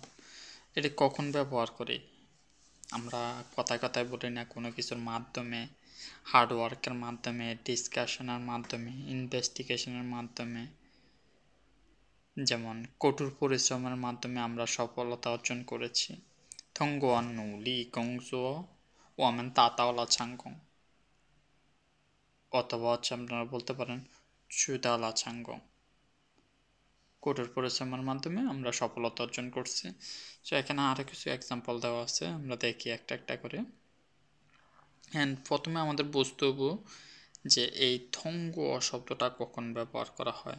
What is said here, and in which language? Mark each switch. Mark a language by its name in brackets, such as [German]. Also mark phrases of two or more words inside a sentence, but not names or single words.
[Bangla] এটি কখন ব্যবহার করি? আমরা কথায় কথায় বলি না, কোনো কিছুর মাধ্যমে, হার্ডওয়ার্কের মাধ্যমে, ডিসকাশনের মাধ্যমে, ইনভেস্টিগেশনের মাধ্যমে, যেমন কঠোর পরিশ্রমের মাধ্যমে আমরা সফলতা অর্জন করেছি। [Chinese] 通过努力工作我们达到了成功 [Bangla] অথবা আপনারা বলতে পারেন [Chinese] 取得了成功 [Bangla] কঠোর পরিশ্রমের মাধ্যমে আমরা সফলতা অর্জন করছি। তো এখানে আরও কিছু এক্সাম্পল দেওয়া আছে, আমরা দেখি একটা একটা করে। অ্যান্ড প্রথমে আমাদের বুঝতে হবে যে এই থঙ্গুয়া শব্দটা কখন ব্যবহার করা হয়।